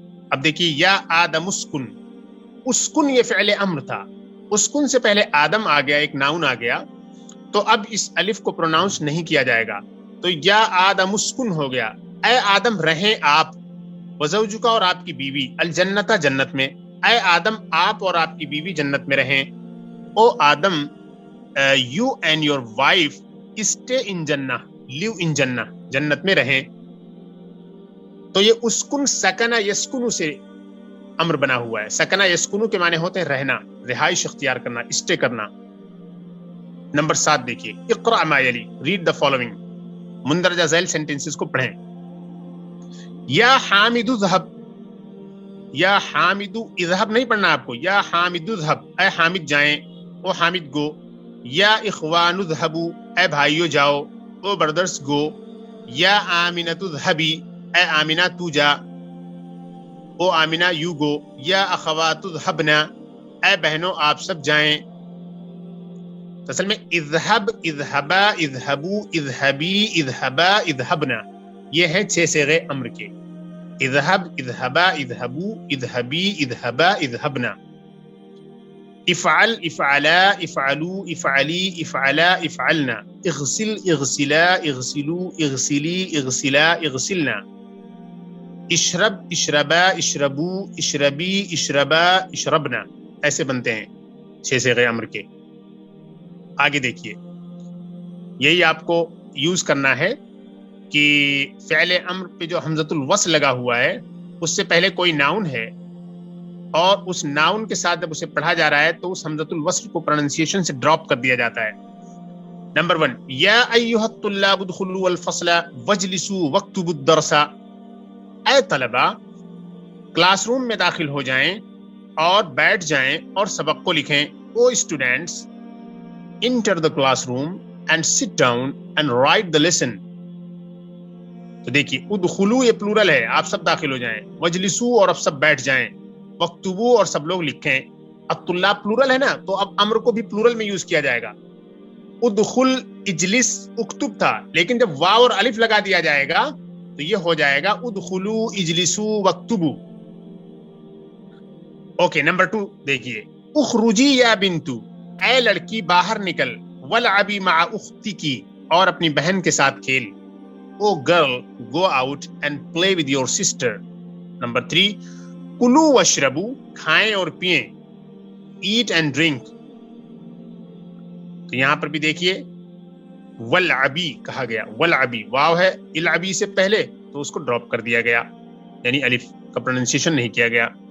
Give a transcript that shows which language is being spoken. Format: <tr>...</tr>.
<ur>اب دیکھیے</ur> <ar>یا آدم اسکن،</ar> <ur>اسکن یہ فعل امر تھا، اسکن سے پہلے آدم آ گیا، ایک ناؤن آ گیا، تو اب اس الف کو پروناؤنس نہیں کیا جائے گا. تو</ur> <ar>یا آدم اسکن</ar> <ur>ہو گیا، اے آدم رہیں آپ، وزوجک اور آپ کی بیوی، الجنت جنت میں، اے آدم آپ اور آپ کی بیوی جنت میں رہیں.</ur> <en>O Adam you and your wife stay in Jannah, live in Jannah،</en> <ur>جنت میں رہیں. تو یہ اسکن سکنہ یسکنو سے امر بنا ہوا ہے. سکنہ یسکنو کے معنی ہوتے ہیں رہنا، رہائش اختیار کرنا، اسٹے کرنا. نمبر 7 دیکھیے،</ur> <ar>اقرأ ما یلی،</ar> <en>read the following,</en> <ur>مندرجہ ذیل سینٹنسز کو پڑھیں.</ur> <ar>یا حامد اذهب،</ar> <ur>یا حامد اذهب نہیں پڑھنا آپ کو، یا حامد اذهب، اے حامد جائیں،</ur> <en>O Hamid go.</en> <ar>یا اخوان اذهبوا،</ar> <ur>اے بھائیو جاؤ،</ur> <en>O brothers go.</en> <ar>یا آمنۃ اذهبی،</ar> <ur>اے آمنہ تو جا،</ur> <en>O Amna you go.</en> <ar>یا اخوات اذهبنا،</ar> <ur>اے بہنوں آپ سب جائیں. اصل میں</ur> <ar>اذهب، اذهبا، اذهبوا، اذهبی، اذهبا، اذهبنا،</ar> <ur>یہ ہیں 6 صیغے امر کے.</ur> <ar>اذهب، اذهبا، اذهبوا، اذهبی، اذهبا، اذهبنا. افعل، افعلا، افعلوا، افعلی، افعلا، افعلنا. اغسل، اغسلا، اغسلوا، اغسلی، اغسلا، اغسلنا. اشرب، اشربا، اشربوا، اشربی، اشربا، اشربنا.</ar> <ur>ایسے بنتے ہیں 6 صیغے امر کے. آگے دیکھیے، یہی آپ کو یوز کرنا ہے کہ فعل امر پہ جو حمزۃ الوصل لگا ہوا ہے اس سے پہلے کوئی ناؤن ہے اور اس ناؤن کے ساتھ جب اسے پڑھا جا رہا ہے تو اس حمزۃ الوصل کو پروننسیشن سے ڈراپ کر دیا جاتا ہے. نمبر 1،</ur> <ar>یا ایھا الطلاب ادخلوا الفصل واجلسوا واکتبوا الدرس،</ar> <ur>اے طلبہ کلاس روم میں داخل ہو جائیں اور بیٹھ جائیں اور سبق کو لکھیں.</ur> <en>O students enter the classroom and sit down and write the lesson.</en> <ur>تو دیکھیے ادخلوا یہ پلورل ہے، آپ سب داخل ہو جائیں. وجلسوا اور اب سب بیٹھ جائیں. وکتبوا اور سب لوگ لکھیں. الطلاب پلورل ہے نا تو اب امر کو بھی پلورل میں یوز کیا جائے گا.</ur> <ar>ادخل، اجلس، اکتب</ar> <ur>تھا، لیکن جب واو اور الف لگا دیا جائے گا تو یہ ہو جائے گا</ur> <ar>ادخلوا، اجلسوا، وکتبوا.</ar> <ur>اوکے، نمبر 2 دیکھیے،</ur> <ar>اخرجی یا بنتو،</ar> <ur>اے لڑکی باہر نکل.</ur> <ar>ولعبی مع اختکی،</ar> <ur>اور اپنی بہن کے ساتھ کھیل.</ur> <en>O girl go out and play with your sister.</en> <ur>Number 3،</ur> <ar>کلو واشربو،</ar> <ur>کھائیں اور پئیں.</ur> <en>Eat and drink.</en> <ur>تو یہاں پر بھی دیکھیے ولعبی کہا گیا، ولعبی واو ہے العبی سے پہلے تو اس کو ڈراپ کر دیا گیا، یعنی الف کا پروننسیشن نہیں کیا گیا.</ur>